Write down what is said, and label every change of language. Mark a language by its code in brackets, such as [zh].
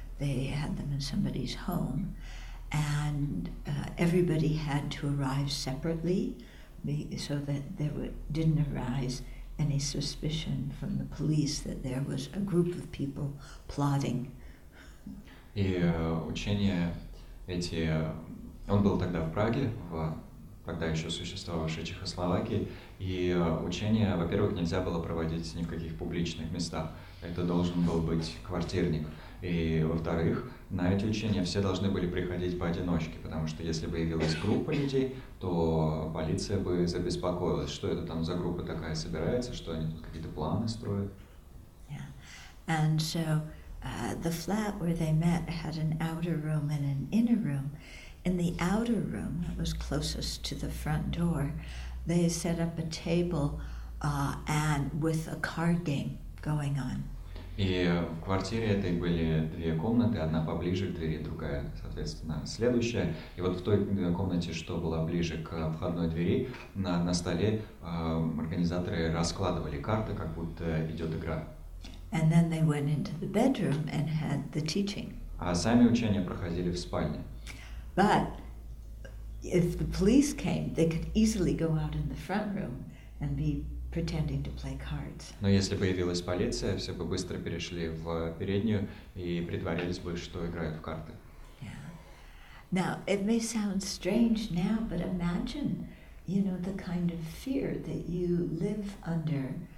[en] They had them in somebody's home, and everybody had to arrive separately so that there didn't arise any suspicion from the police that there was a group of people plotting. [ru] И учения эти... Он был тогда в Праге, тогда еще существовавшей Чехословакии, и учения, во-первых, нельзя было проводить ни в каких публичных местах. Это должен был быть квартирник. И, во-вторых, на эти учения все должны были приходить поодиночке, потому что если бы явилась группа людей, то полиция бы забеспокоилась, что это там за группа такая собирается, что они тут какие-то планы строят. [en] Yeah. And so the flat where they met had an outer room and an inner room. In the outer room, that was closest to the front door, they set up a table and with a card game going on. [ru] И в квартире этой были две комнаты, одна поближе к двери, другая, соответственно, следующая. И вот в той комнате, что была ближе к входной двери, на столе организаторы раскладывали карты, как будто идет игра. [en] And then they went into the bedroom and had the teaching. [ru] А сами учения проходили в спальне. [en] But if the police came, they could easily go out in the front room and be pretending to play cards. [ru] Но если появилась полиция, все бы быстро перешли в переднюю и притворились бы, что играют в карты. [en] Yeah. Now, it may sound strange now, but imagine, the kind of fear that you live under